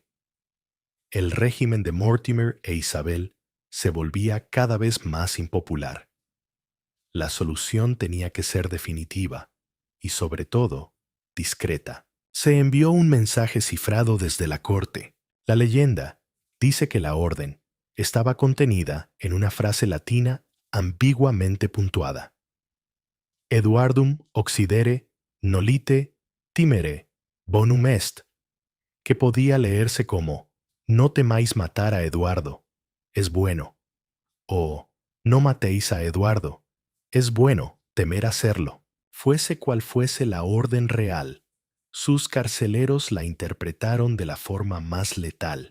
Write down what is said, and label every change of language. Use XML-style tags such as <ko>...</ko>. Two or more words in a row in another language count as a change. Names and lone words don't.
<es>El régimen de Mortimer e Isabel se volvía cada vez más impopular. La solución tenía que ser definitiva y, sobre todo, discreta. Se envió un mensaje cifrado desde la corte. La leyenda dice que la orden estaba contenida en una frase latina ambiguamente puntuada.</es> <la>Eduardum occidere nolite timere bonum est,</la> <es>que podía leerse como «No temáis matar a Eduardo, es bueno», o «No matéis a Eduardo, es bueno temer hacerlo». Fuese cual fuese la orden real, sus carceleros la interpretaron de la forma más letal.</es>